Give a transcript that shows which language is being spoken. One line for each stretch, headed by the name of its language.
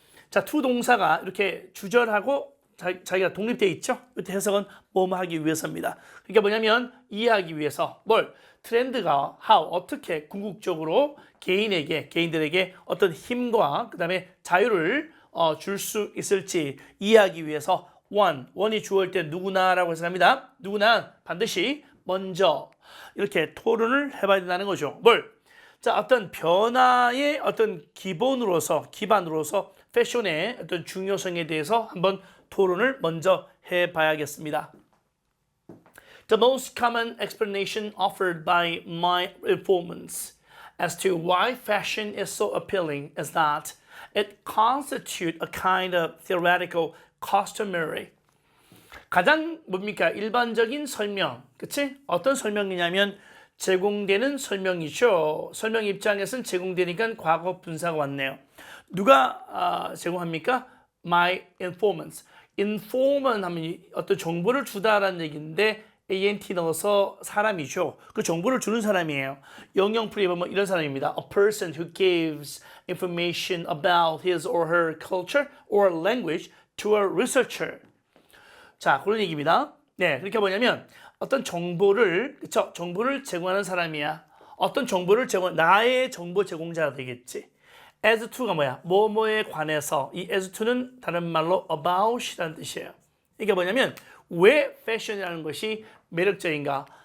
Korean: 자, to 동사가 이렇게 주절하고 자기가 독립되어 있죠. 이때 해석은 뭐뭐 하기 위해서입니다. 그게 뭐냐면 이해하기 위해서 뭘? 트렌드가 how 어떻게 궁극적으로 개인들에게 어떤 힘과 그 다음에 자유를 줄 수 있을지 이해하기 위해서 원이 주어일 때 누구나라고 해석합니다. 누구나 반드시 먼저 이렇게 토론을 해봐야 된다는 거죠. 뭘? 자, 어떤 변화의 어떤 기반으로서 패션의 어떤 중요성에 대해서 한번 토론을 먼저 해봐야겠습니다.
English: The most common explanation offered by my informants as to why fashion is so appealing is that it constitutes a kind of theoretical customary.
Korean: 가장 뭡니까? 일반적인 설명, 그치? 어떤 설명이냐면 제공되는 설명이죠. 설명 입장에서는 제공되니까 과거 분사가 왔네요. 누가 제공합니까?
English: My informants.
Korean: informant 하면 어떤 정보를 주다라는 얘기인데 ant 넣어서 사람이죠. 그 정보를 주는 사람이에요. 영영풀이 보면 이런 사람입니다.
English: A person who gives information about his or her culture or language to a researcher.
Korean: 자, 그런 얘기입니다. 네, 그러니까 뭐냐면 어떤 정보를 그쵸? 정보를 제공하는 사람이야. 어떤 정보를 나의 정보 제공자가 되겠지. as to가 뭐야? 뭐뭐에 관해서. 이 as to는 다른 말로 about이라는 뜻이에요. 이게 뭐냐면 왜 패션이라는 것이 매력적인가?